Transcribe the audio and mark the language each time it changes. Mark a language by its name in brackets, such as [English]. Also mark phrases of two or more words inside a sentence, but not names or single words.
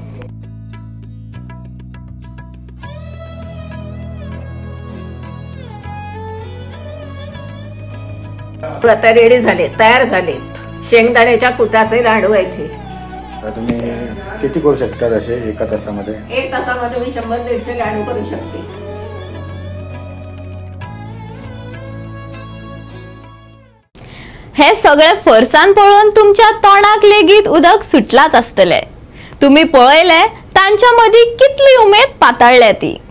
[Marathi] आता रेडी झाले, तयार झालेत शेंगदाण्याच्या कुटाचे लाडू आहेत हे. तुम्ही किती करू शकता असे एका तासामध्ये? 1 तासामध्ये मी 100-150 लाडू करू शकते. [Konkani] हे सगळे फरसाण पळून तुमच्या तोंडाक लेगीत उदक सुटलाच असतले. तुम्ही पळयले तांच्या मदी कितली उमेद पाताळल्या ती.